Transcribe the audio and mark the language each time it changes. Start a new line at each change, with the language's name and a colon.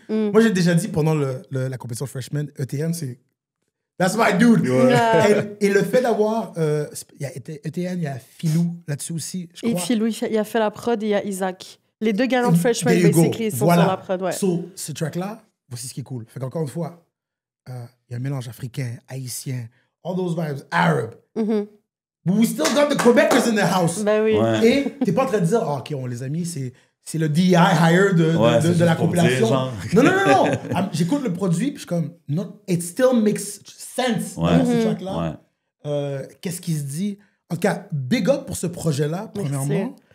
French: Moi, j'ai déjà dit pendant la compétition Freshman, ETN, c'est...
English: That's my dude!
French: Et le fait d'avoir... il y a ETN, il y a Philou là-dessus aussi, je crois. Et Philou, il a fait la prod et il y a Isaac. Les deux gagnants de Freshman, basically, sont sur la prod, ouais. So, ce track-là, voici ce qui est cool. Fait qu'encore une fois, il y a un mélange africain, haïtien,
English: all those vibes,
French: Arab.
English: But we still got the Quebecers in the house.
French: Ben oui. Ouais. Et t'es pas en train de dire, OK, on les a mis, c'est le DI hire de la compilation. Non. J'écoute le produit, puis je suis comme,
English: it still makes sense
French: dans ce track-là. Qu'est-ce qui se dit? En tout cas, big up pour ce projet-là, premièrement.